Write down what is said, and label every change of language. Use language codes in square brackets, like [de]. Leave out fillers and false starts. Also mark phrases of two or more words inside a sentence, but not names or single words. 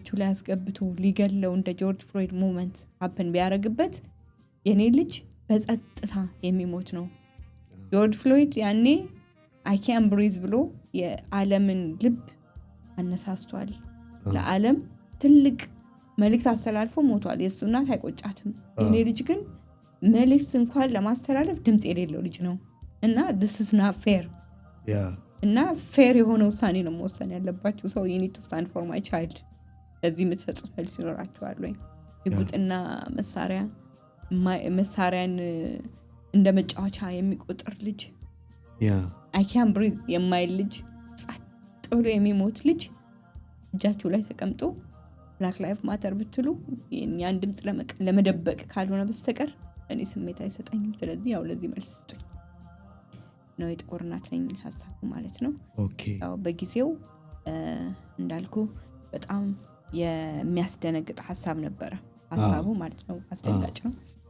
[am] ላይ አስገብቶ ሊገለው እንደ ጆርጅ ፍሎይድ [en] movement happen [am] ቢያደርግበት የኔ ልጅ በጸጥታ የሚሞት ነው። ጆርጅ ፍሎይድ ያኔ [en] I can breathe [am] ብሎ የዓለምን ልብ አነሳስቷል። ለዓለም ትልቅ መልእክት አስተላልፎ ሞቷል። የእሱ እናት አይቆጫትም። የኔ ልጅ ግን መልእክት እንኳን ለማስተላለፍ ድምፅ የሌለው ልጅ ነው እና [en] this is not fair [am] እና ፌር የሆነ ውሳኔ ነው መወሰን ያለባችሁ። ሰው [en] you need to stand for my child። [am] ለዚህ የምትሰጡት መልስ ይኖራችኋል ወይ? የጉጥና መሳሪያን እንደ መጫወቻ የሚቆጥር ልጅ [en] I can breathe [am] የማይል ልጅ ጸጥ ብሎ የሚሞት ልጅ እጃችሁ ላይ ተቀምጦ [en] black life matter [am] ብትሉ የኛን ድምፅ ለመደበቅ ካልሆነ በስተቀር እኔ ስሜት አይሰጠኝም። ስለዚህ ያው ለዚህ መልስ ስጡኝ ነው የጥቁር እናት ነኝ ሐሳቡ ማለት ነው። ያው በጊዜው እንዳልኩ በጣም የሚያስደነግጥ ሐሳብ ነበረ ሐሳቡ ማለት ነው። አስደንጋጭ ነው።